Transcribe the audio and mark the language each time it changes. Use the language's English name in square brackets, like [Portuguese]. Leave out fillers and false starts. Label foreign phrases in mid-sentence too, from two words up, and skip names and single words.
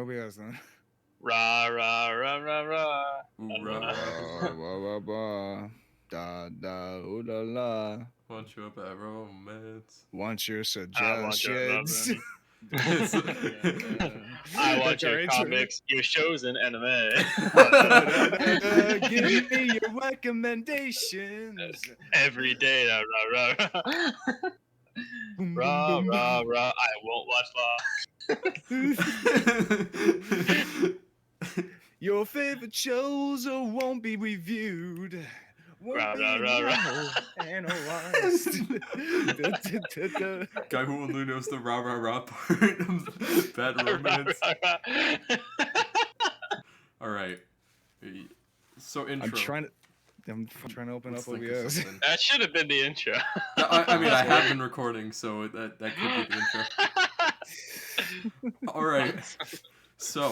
[English] then. Rah, rah, rah, rah, rah. Da da ooh la la. Want your bad romance. Want your I want your suggestions? loving. I want That's our your intro. comics, your shows, and anime. Give me your recommendations. Every day. Rah, rah, rah. Boom, Rah, boom, boom, rah, rah. I won't watch Law. Your favorite shows won't be reviewed. Won't Rah, be rah, rah, rah. analyzed. Guy who only knows the rah rah rah part of bad romance. Rah, rah, rah. All right. So intro. I'm trying to open Let's up think of OBS. something. That should have been the intro. I mean, I have been recording, so that could be the intro. All right. So.